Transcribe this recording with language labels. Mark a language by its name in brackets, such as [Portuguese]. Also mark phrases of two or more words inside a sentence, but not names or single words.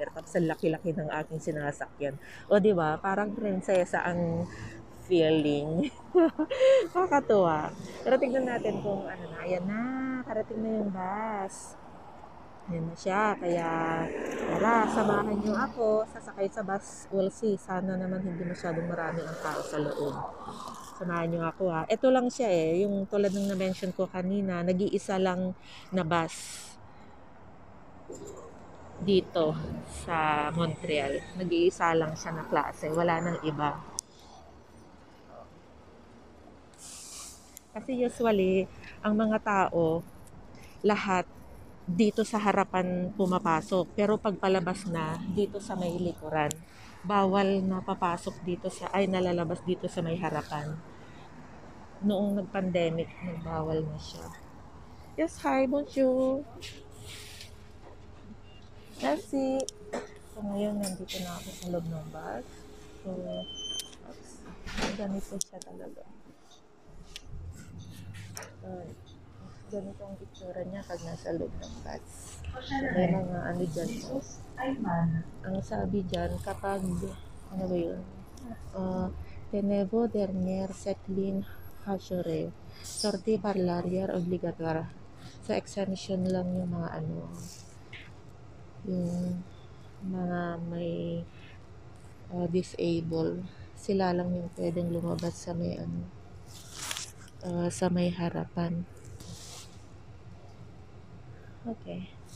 [Filipino] Tapos ang laki-laki ng aking sinasakyan. O, di ba? Parang prinsesa ang feeling. Kakatuwa. Pero tignan natin kung ano na. Ayan na. Karating na yung bus. Ayan na siya. Kaya, tara, samahan niyo ako. Sasakay sa bus. [English] We'll see. [Filipino] Sana naman hindi masyadong marami ang tao sa loob. Samahan niyo ako ha. Ito lang siya yung tulad ng na-mention ko kanina, nag-iisa lang na bus dito sa Montreal. Nag-iisa lang siya na klase, wala nang iba. Kasi usually, ang mga tao, lahat dito sa harapan pumapasok. Pero pag palabas na, dito sa may likuran, bawal na papasok dito nalalabas dito sa may harapan. Noong nag-pandemic, nagbawal na siya. Yes, [French] hi, bonjour. Merci. [Filipino] So, ngayon, nandito na ako sa loob ng bus. So, ganito siya talaga. Ganito ang itsura niya pag nasa loob ng bus. So, may mga ano dyan. Ang sabi dyan, kapag, ano ba yun? [French] Tenez-vous dernière cette ligne Hachure. Sortie par l'arrière obligatoire. [Filipino] Sa exemption lang yung mga yung mga may disable. Sila lang yung pwedeng lumabas sa may sa may harapan. Okay.